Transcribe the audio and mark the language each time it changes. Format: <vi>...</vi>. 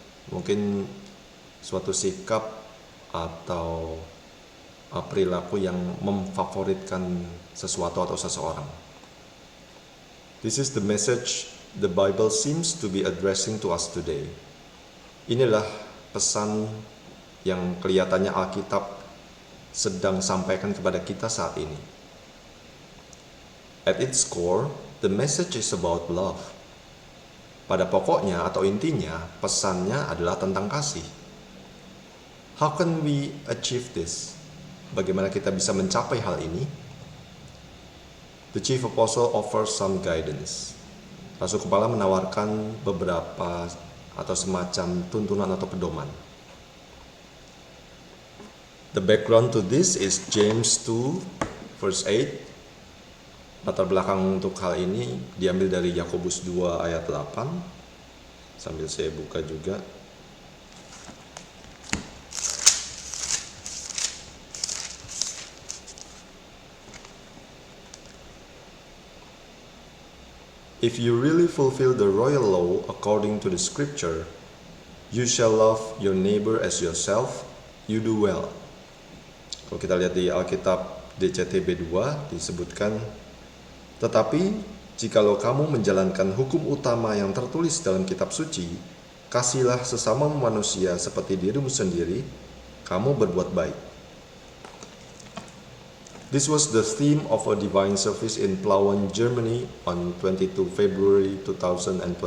<id>Mungkin suatu sikap atau perilaku yang memfavoritkan sesuatu atau seseorang.</id> <en>This is the message the Bible seems to be addressing to us today.</en> <id>Inilah pesan yang kelihatannya Alkitab sedang sampaikan kepada kita saat ini.</id> <en>At its core, the message is about love.</en> <id>Pada pokoknya atau intinya, pesannya adalah tentang kasih.</id> <en>How can we achieve this?</en> <id>Bagaimana kita bisa mencapai hal ini?</id> <en>The Chief Apostle offers some guidance.</en> <id>Rasul Kepala menawarkan beberapa atau semacam tuntunan atau pedoman.</id> <en>The background to this is James 2 verse 8.</en> <id>Latar belakang untuk hal ini diambil dari Yakobus 2 ayat 8. Sambil saya buka juga.</id> <en>If you really fulfill the royal law according to the scripture, you shall love your neighbor as yourself, you do well.</en> <id>Kalau kita lihat di Alkitab DCTB 2 disebutkan, tetapi jikalau kamu menjalankan hukum utama yang tertulis dalam kitab suci, kasihilah sesama manusia seperti dirimu sendiri, kamu berbuat baik.</id> <en>This was the theme of a divine service in Plauen, Germany on 22 February 2026.</en>